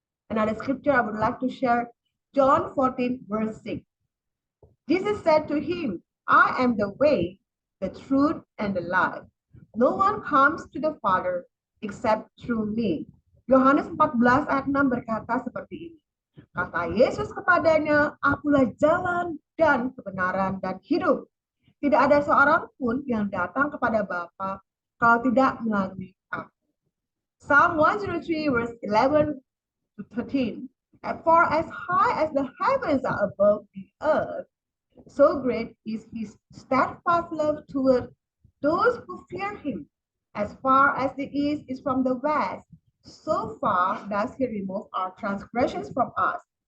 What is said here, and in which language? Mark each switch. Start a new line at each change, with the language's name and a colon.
English: Another scripture I would like to share, John 14 verse 6. Jesus said to him, I am the way, the truth, and the life. No one comes to the Father except through me.
Indonesian: Yohanes 14 ayat 6 berkata seperti ini. Kata Yesus kepadanya, akulah jalan dan kebenaran dan hidup. Tidak ada seorang pun yang datang kepada Bapa kalau tidak melalui aku.
English: Psalm 103 verse 11 to 13. For as high as the heavens are above the earth, so great is His steadfast love toward those who fear Him. As far as the east is from the west, so far does He remove our transgressions from us.